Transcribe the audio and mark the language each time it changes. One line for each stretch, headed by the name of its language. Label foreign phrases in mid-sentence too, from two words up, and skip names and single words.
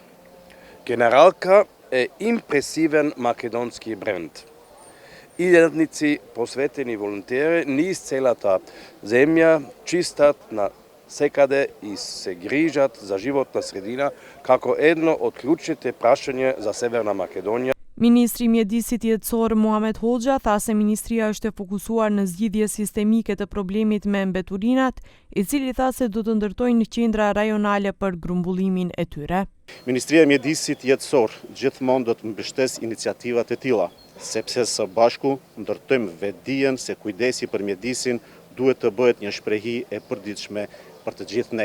Macedonian: Генералка е импресивен македонски бренд. Идејатници, посветени волонтери низ целата земја, чистат на секаде и се грижат за животна средина како едно од клучните прашања за Северна Македонија.
Albanian: Ministri i Mjedisit Jetësor Muhamet Hoxha tha se ministria është e fokusuar në zgjidhje sistemike të problemit me mbeturinat, i cili tha se do të ndërtojnë qendra rajonale për grumbullimin e tyre. Ministria e Mjedisit Jetësor gjithmonë do të mbështes iniciativat e tilla, sepse së bashku ndërtojmë vetdijen se kujdesi për mjedisin duhet të bëhet një shprehi e përditshme për të gjithë ne.